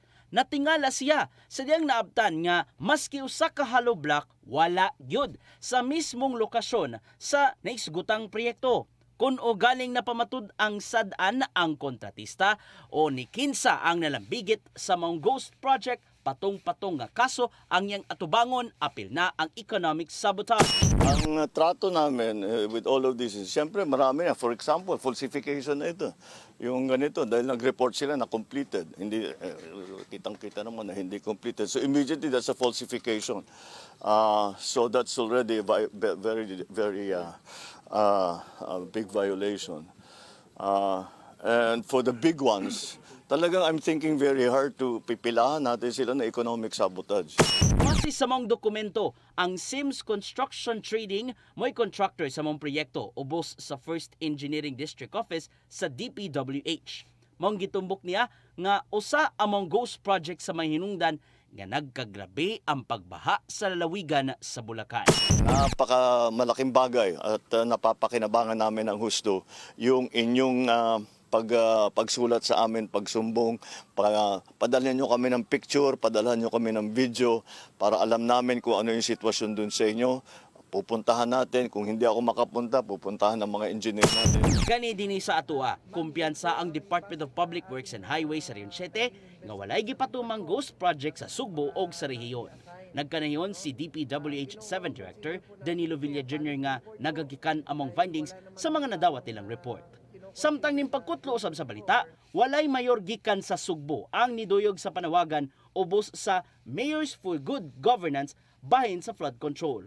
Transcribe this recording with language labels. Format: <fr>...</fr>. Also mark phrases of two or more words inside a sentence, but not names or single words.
<ceb>Natingala siya sa diyang naabtan nga maski usa ka</ceb> <en>hollow block</en> <ceb>wala gyud sa mismong lokasyon sa naisgutang proyekto. Kung o galing na pamatud ang sad-an ang kontratista o ni kinsa ang nalambigit sa mga</ceb> <en>ghost project,</en> <ceb>patong-patong nga kaso ang yang atubangon apil na ang</ceb> <en>economic sabotage.</en> <tl>Ang trato namin</tl> <en>with all of this is,</en> <tl>siyempre marami na.</tl> <en>For example,</en> <tl>falsification na ito. Yung ganito, dahil nag-report sila na completed. Hindi, kitang-kita naman na hindi completed.</tl> <en>So immediately, that's a falsification. So that's already a very big violation. And for the big ones, talagang I'm thinking very hard to</en> <tl>pipilahan natin sila na</tl> <en>economic sabotage.</en> <ceb>Base sa mga dokumento, ang Sims Construction Trading mo'y contractor sa mga proyekto ubos sa First Engineering District Office sa DPWH. Mong gitumbok niya nga usa among</ceb> <en>ghost project</en> <ceb>sa mahinungdan nga nagkagrabe ang pagbaha sa lalawigan sa Bulacan.</ceb> <tl>Napaka malaking bagay at napapakinabangan namin ng husto yung inyong pagsulat sa amin, pagsumbong, padalhan nyo kami ng picture, padalhan nyo kami ng video para alam namin kung ano yung sitwasyon dun sa inyo. Pupuntahan natin. Kung hindi ako makapunta, pupuntahan ng mga engineer natin.</tl> <ceb>Gani din sa atua, kumpiyansa ang Department of Public Works and Highways sa Region 7 nga walay gipatumang</ceb> <en>ghost project</en> <ceb>sa Sugbo o sa rehiyon. Nagkanayon si DPWH 7 Director Danilo Villa Jr. nga nagagikan among findings sa mga nadawat nilang report. Samtang ning pagkutlo usab sa balita, walay mayor gikan sa Sugbo ang niduyog sa panawagan ubos sa Mayors for Good Governance bahin sa</ceb> <en>flood control.</en>